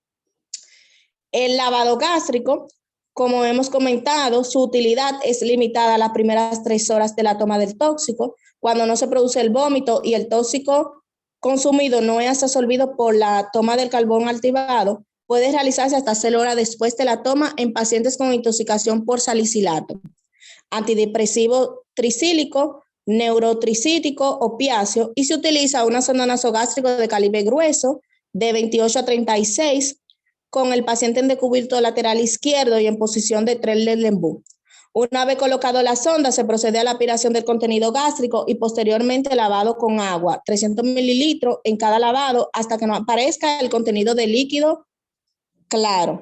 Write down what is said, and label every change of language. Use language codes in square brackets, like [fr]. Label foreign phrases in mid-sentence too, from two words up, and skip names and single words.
[es] El lavado gástrico, como hemos comentado, su utilidad es limitada a las primeras 3 horas de la toma del tóxico, cuando no se produce el vómito y el tóxico consumido no es absorbido por la toma del carbón activado, puede realizarse hasta 6 horas después de la toma en pacientes con intoxicación por salicilato. Antidepresivo tricílico, neurotricítico, opiáceo, y se utiliza una sonda nasogástrica de calibre grueso de 28 a 36 con el paciente en decúbito lateral izquierdo y en posición de Trendelenburg. Una vez colocado la sonda, se procede a la aspiración del contenido gástrico y posteriormente lavado con agua, 300 mililitros en cada lavado hasta que no aparezca el contenido de líquido claro.